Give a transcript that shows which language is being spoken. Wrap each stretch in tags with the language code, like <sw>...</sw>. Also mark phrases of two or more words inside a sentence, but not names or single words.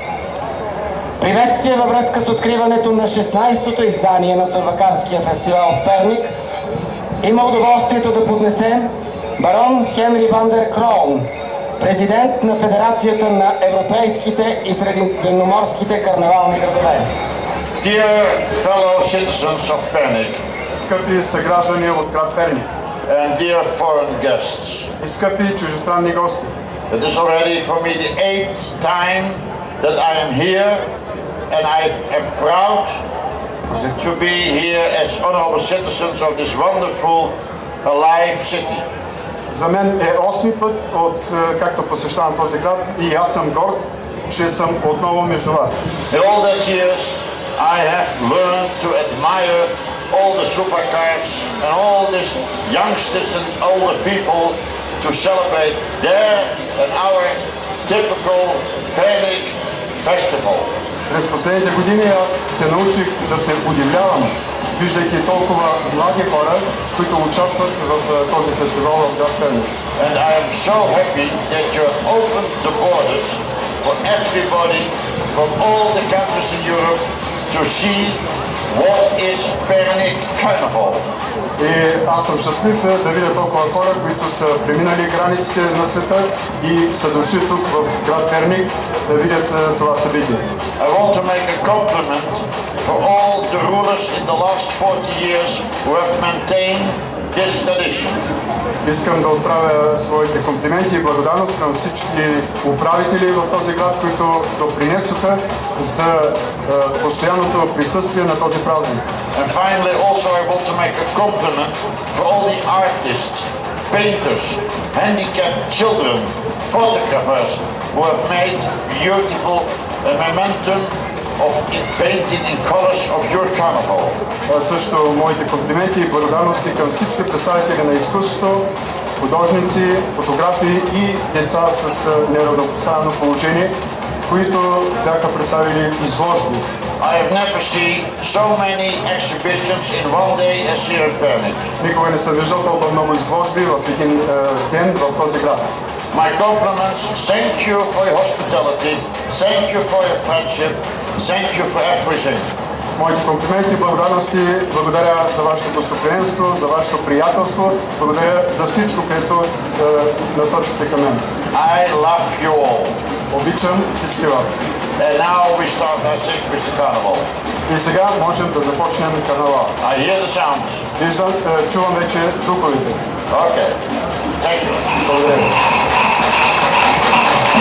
<bg>Приветствие във връзка с откриването на 16-то издание на Сурвакарския фестивал в Перник има удоволствието да поднесе барон Хенри ван дер Кроун, президент на Федерацията на европейските и средиземноморските карнавални градове.</bg> <en>Dear fellow citizens of Pernik,</en> <bg>скъпи съграждани от град Перник,</bg> <en>and dear foreign guests,</en> <bg>и скъпи чужестранни гости,</bg> <en>it is already for me the 8th time that I am here and I am proud to be here as honorable citizens of this wonderful, alive city.</en> <bg>За мен е 8-ми път, както посещавам този град, и аз съм горд, че съм отново между вас.</bg> <en>In all those years, I have learned to admire all the supercars and all these youngsters and older people to celebrate their and our typical Pernik festival.</en> <bg>През последните години аз се научих да се удивлявам, виждайки толкова млади хора, които участват в този фестивал в град Перник.</bg> <en>And I am so happy that you have opened the borders for everybody from all the countries in Europe to see what is Pernik Carnival.</en> <bg>И аз съм щастлив да видя толкова хора, които са преминали границите на света и са дошли тук в град Перник да видят това събитие.</bg> <en>I want to make a compliment for all the rulers in the last 40 years who have maintained this tradition.</en> <bg>Искам да отправя своите комплименти и благодарност към всички управители в този град, които допринесоха за постоянното присъствие на този празник.</bg> <en>And finally, also I want to make a compliment for all the artists, painters, handicapped children, photographers who have made beautiful momentum of painting in colors of your carnival.</en> <bg>Също моите комплименти и благодарности към всички представители на изкуството, художници, фотографи и деца с неравнопоставено положение, които бяха представили изложби.</bg> <en>I have never seen so many exhibitions in one day as here in Pernik.</en> <bg>Никога не съм виждал толкова много изложби в един ден в този град.</bg> <en>My compliments, thank you for your hospitality, thank you for your friendship, thank you for everything.</en> <bg>Моите комплименти и благодарности, благодаря за вашето гостоприемство, за вашето приятелство, благодаря за всичко, което насочихте към мен.</bg> <en>I love you all.</en> <bg>Обичам всички вас.</bg> <en>And now we start, I think, with the carnival.</en> <bg>И сега можем да започнем карнавал.</bg> <en>I hear the sounds.</en> <bg>Виждам, чувам вече звуковете.</bg> <en>Okay. Thank you.</en> <bg>Благодаря.</bg>